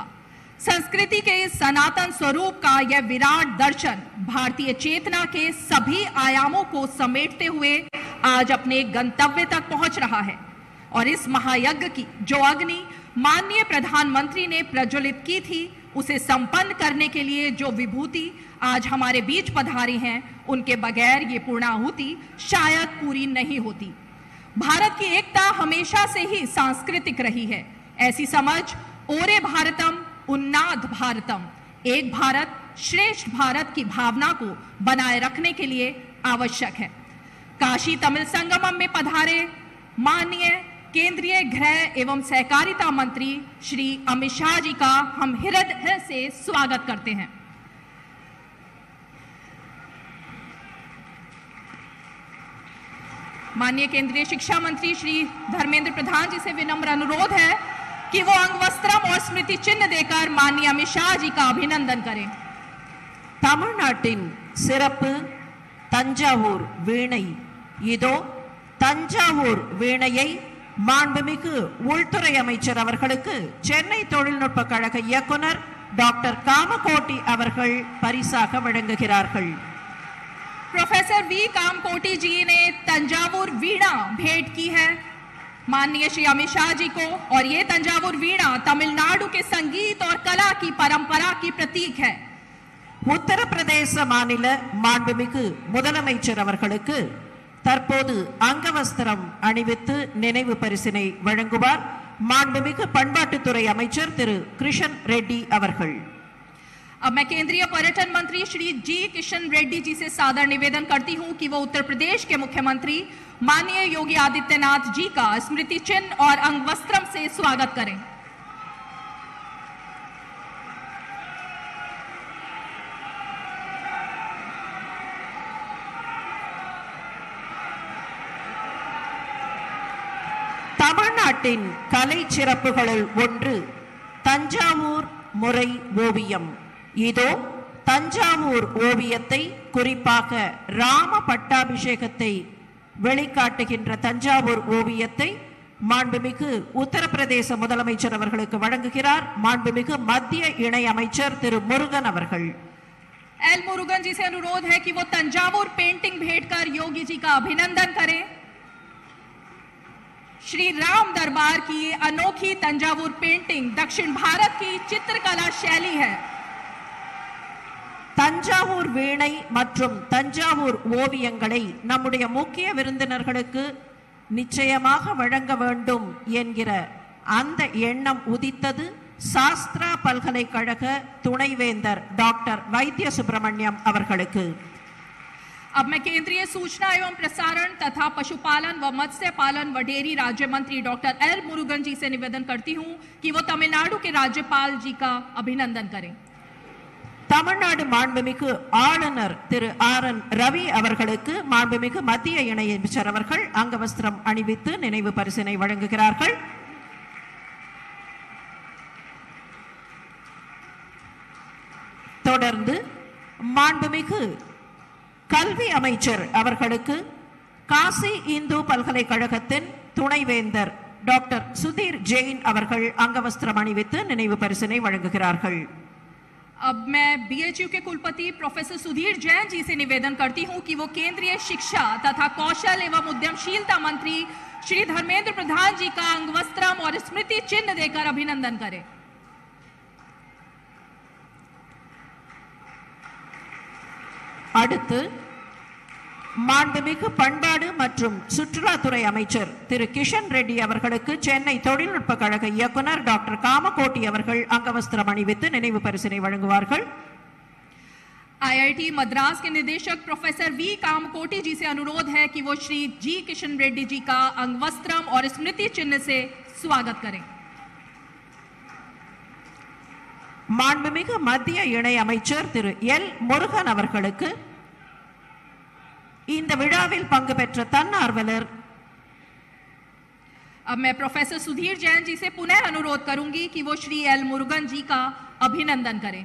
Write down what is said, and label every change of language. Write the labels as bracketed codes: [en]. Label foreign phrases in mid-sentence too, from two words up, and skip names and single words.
[hi] संस्कृति के इस सनातन स्वरूप का यह विराट दर्शन भारतीय चेतना के सभी आयामों को समेटते हुए आज अपने गंतव्य तक पहुंच रहा है और इस महायज्ञ की जो अग्नि माननीय प्रधानमंत्री ने प्रज्वलित की थी, उसे संपन्न करने के लिए जो विभूति आज हमारे बीच पधारी हैं, उनके बगैर ये पूर्णाहुति शायद पूरी नहीं होती। भारत की एकता हमेशा से ही सांस्कृतिक रही है। ऐसी समझ ओरे भारतम उन्नाद भारतम, एक भारत श्रेष्ठ भारत की भावना को बनाए रखने के लिए आवश्यक है। काशी तमिल संगमम में पधारे माननीय केंद्रीय गृह एवं सहकारिता मंत्री श्री अमित शाह जी का हम हृदय से स्वागत करते हैं। माननीय केंद्रीय शिक्षा मंत्री श्री धर्मेंद्र प्रधान जी से विनम्र अनुरोध है कि वो अंगवस्त्रम और स्मृति चिन्ह देकर माननीय अमित शाह जी का अभिनंदन करें। [ta] தமிழ்நாட்டின் சிறப்பு தஞ்சாவூர் வீணை. இதோ தஞ்சாவூர் வீணையை மாண்புமிகு உள்துறை அமைச்சர் அவர்களுக்கு சென்னை தொழில்நுட்ப கழக இயக்குனர் டாக்டர் कामकोटी அவர்கள் பரிசாக வழங்குகிறார்கள். [hi] प्रोफेसर वी कामकोटी जी ने तंजावुर वीणा भेंट की है माननीय श्री अमित शाह जी को, और ये तंजावुर वीणा तमिलनाडु के संगीत और कला की परंपरा की प्रतीक है। [ta] உத்தரப்பிரதேச மாநில மாண்புமிகு முதலமைச்சர் அவர்களுக்கு தற்போது அங்கவஸ்திரம் அணிவித்து நினைவு பரிசினை வழங்குவார் மாண்புமிகு பண்பாட்டுத்துறை அமைச்சர் திரு கிருஷன் ரெட்டி அவர்கள். [hi] अब मैं केंद्रीय पर्यटन मंत्री श्री जी किशन रेड्डी जी से सादर निवेदन करती हूं कि वो उत्तर प्रदेश के मुख्यमंत्री माननीय योगी आदित्यनाथ जी का स्मृति चिन्ह और अंगवस्त्रम से स्वागत करें। [ta] தமிழ்நாட்டின் கலை சிறப்புகளில் ஒன்று தஞ்சாவூர் முறை ஓவியம். இதோ தஞ்சாவூர் ஓவியத்தை, குறிப்பாக ராம பட்டாபிஷேகத்தை வெளிக்காட்டுகின்ற தஞ்சாவூர் ஓவியத்தை மாண்புமிகு உத்தரப்பிரதேச முதலமைச்சர் அவர்களுக்கு வழங்குகிறார் மாண்புமிகு மத்திய இணை அமைச்சர் திரு முருகன் அவர்கள். [hi] एल मुरुगन जी से अनुरोध है कि वो तंजावुर पेंटिंग भेंटकर योगी जी का अभिनंदन करें। श्री राम दरबार की अनोखी तंजावुर पेंटिंग दक्षिण भारत की चित्रकला शैली है। [ta] தஞ்சாவூர் வீணை மற்றும் தஞ்சாவூர் ஓவியங்களை நம்முடைய முக்கிய விருந்தினர்களுக்கு நிச்சயமாக வழங்க வேண்டும் என்கிற அந்த எண்ணம் உதித்தது சாஸ்திரா பல்கலைக்கழக துணைவேந்தர் டாக்டர் வைத்திய சுப்பிரமணியம் அவர்களுக்கு. [hi] अब मैं केंद्रीय सूचना एवं प्रसारण तथा पशुपालन व मत्स्य पालन व डेयरी राज्य मंत्री डॉक्टर एल मुरुगन जी से निवेदन करती हूं कि वो तमिलनाडु के राज्यपाल जी का अभिनंदन करें। [ta] தமிழ்நாடு மாண்புமிகு ஆளுநர் திரு ஆர்.என். ரவி அவர்களுக்கு மாண்புமிகு மத்திய இணையமைச்சர் அவர்கள் அங்கவஸ்திரம் அணிவித்து நினைவு பரிசினை வழங்குகிறார்கள். தொடர்ந்து மாண்புமிகு கல்வி அமைச்சர் அவர்களுக்கு காசி இந்து பல்கலைக்கழகத்தின் துணைவேந்தர் டாக்டர் சுதீர் ஜெயின் அவர்கள் அங்கவஸ்திரம் அணிவித்து நினைவு பரிசினை வழங்குகிறார்கள். [hi] अब मैं बीएचयू के कुलपति प्रोफेसर सुधीर जैन जी से निवेदन करती हूं कि वो केंद्रीय शिक्षा तथा कौशल एवं उद्यमशीलता मंत्री श्री धर्मेंद्र प्रधान जी का अंगवस्त्रम और स्मृति चिन्ह देकर अभिनंदन करें। [ta] அடுத்து மாண்புமிகு பண்பாடு மற்றும் சுற்றுலாத்துறை அமைச்சர் திரு கிஷன் ரெட்டி அவர்களுக்கு சென்னை தொழில்நுட்ப கழக இயக்குனர் டாக்டர் காமகோட்டி அவர்கள் அங்கவஸ்திரம் அணிவித்து நினைவு பரிசினை வழங்குவார்கள். [hi] आईआईटी मद्रास के निदेशक प्रोफेसर वी कामकोटी जी से अनुरोध है कि वो श्री जी किशन रेड्डी जी का अंगवस्त्रम और स्मृति चिन्ह से स्वागत करें. [ta] மாண்புமிகு மத்திய இணை அமைச்சர் திரு எல் முருகன் அவர்களுக்கு இந்த விழாவில் பங்கு பெற்ற தன்னார்வலர். [hi] अब मैं प्रोफेसर सुधीर जैन जी से पुनः अनुरोध करूंगी कि वो श्री एल मुरुगन जी का अभिनंदन करें.